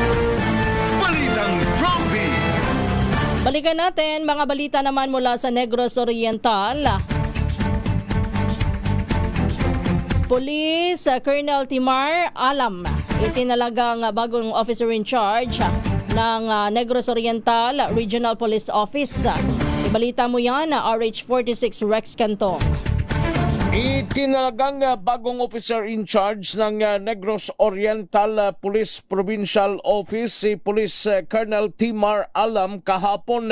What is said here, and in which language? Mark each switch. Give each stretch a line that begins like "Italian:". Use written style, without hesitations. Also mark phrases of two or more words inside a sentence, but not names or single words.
Filipino: Balitang Prompty. Balikan natin mga balita naman mula sa Negros Oriental. Police Colonel Timar Alam, itinalagang bagong
English: officer in charge
Filipino: ng Negros Oriental Regional Police Office. Ibalita mo yan, RH46 Rex Cantong. Itinalagang bagong
English: officer in charge
Filipino: ng Negros Oriental Police Provincial Office si Police Colonel Timar Alam kahapon.